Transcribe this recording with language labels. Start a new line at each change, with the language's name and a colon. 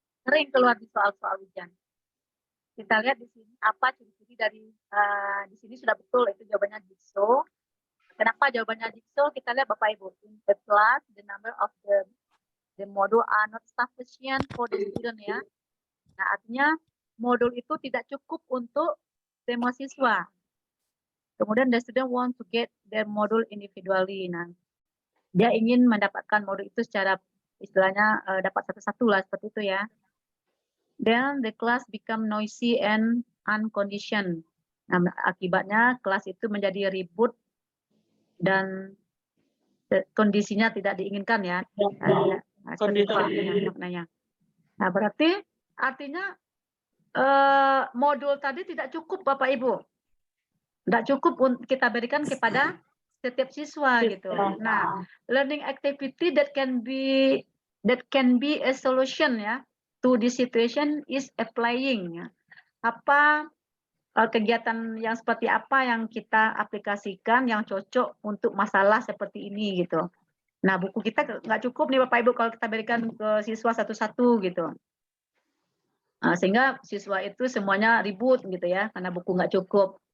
Indonesian: Sering keluar di soal-soal ujian. Kita lihat di sini apa ciri-ciri dari di sini sudah betul itu jawabannya jigsaw. Kenapa jawabannya jigsaw? Kita lihat Bapak Ibu.
English: In the class, the number of the module are not sufficient for the student ya.
Indonesian: Nah, artinya modul itu tidak cukup untuk semua siswa.
English: Kemudian the student want to get their module individually.
Indonesian: Nah, dia ingin mendapatkan modul itu secara istilahnya dapat satu-satu lah seperti itu ya.
English: Then the class become noisy and unconditioned.
Indonesian: Nah, akibatnya kelas itu menjadi ribut dan kondisinya tidak diinginkan ya. Seperti itu maknanya. Nah, berarti artinya modul tadi tidak cukup Bapak Ibu. Tidak cukup kita berikan kepada setiap siswa gitu.
English: Nah, learning activity that can be a solution ya to this situation is applying ya.
Indonesian: Apa kegiatan yang seperti apa yang kita aplikasikan yang cocok untuk masalah seperti ini gitu. Nah, buku kita nggak cukup nih Bapak Ibu kalau kita berikan ke siswa satu-satu gitu. Sehingga siswa itu semuanya ribut gitu ya karena buku nggak cukup.